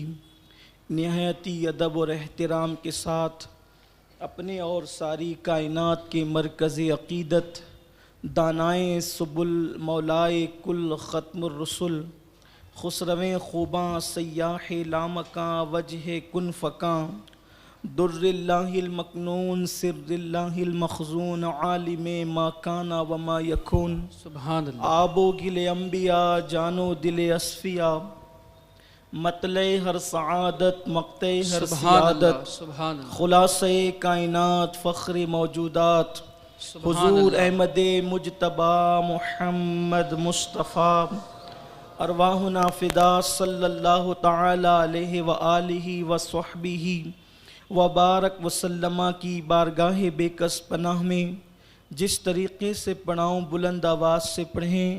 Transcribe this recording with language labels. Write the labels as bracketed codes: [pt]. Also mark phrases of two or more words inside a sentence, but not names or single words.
[ur] نہایتی ادب اور احترام کے ساتھ اپنے اور ساری کائنات کے مرکز عقیدت دانائے سبل مولائے کل ختم الرسل خسرویں خوباں سیاح لامکاں وجہ کن فکاں [ar] در اللہ المکنون سر اللہ المخزون عالم ما کان وما یکون سبحان اللہ۔ [fa] آب و گل انبیاء جان و دل اصفیاء مطلع ہر سعادت مقطع ہر سعادت [ar] سبحان اللہ۔ [ur] خلاصہ کائنات فخر موجودات حضور احمد مجتبی محمد مصطفیٰ [ar] ارواحنا فدا صلی اللہ تعالی علیہ وآلہ وصحبہ وبارک وسلم [ur] کی بارگاہ بے کس پناہ میں جس طریقے سے پڑھاؤں بلند آواز سے پڑھیں۔